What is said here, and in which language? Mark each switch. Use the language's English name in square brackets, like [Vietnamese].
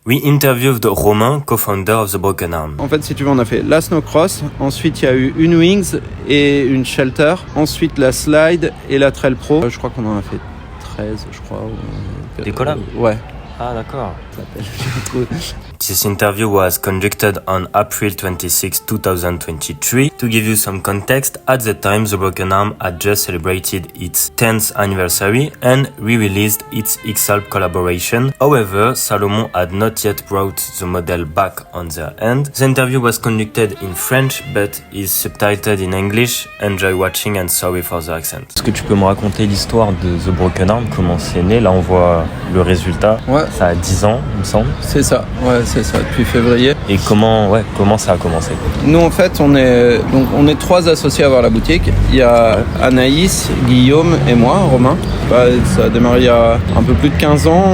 [English] We interviewed Romain, co-founder of The Broken Arm. [French] En fait, si tu veux, on a fait la Snowcross, ensuite il y a eu une Wings et une Shelter, ensuite la Slide et la Trail Pro. Je crois qu'on en a fait 13, je crois. Des collabs? Ouais. Ah, d'accord. [English] This interview was conducted on April 26, 2023. To give you some context, at the time The Broken Arm had just celebrated its 10th anniversary and re-released its X-Alp collaboration. However, Salomon had not yet brought the model back on their end. The interview was conducted in French but is subtitled in English. Enjoy watching and sorry for the accent. [French] Est-ce que tu peux me raconter l'histoire de The Broken Arm, comment c'est né? Là on voit le résultat. Ouais. Ça a 10 ans, il me semble. C'est ça, ouais, c'est ça, depuis février. Et comment ça a commencé? Nous, en fait, on est 3 associés à avoir la boutique. Il y a Anaïs, Guillaume et moi, Romain. Ça a démarré il y a un peu plus de 15 ans.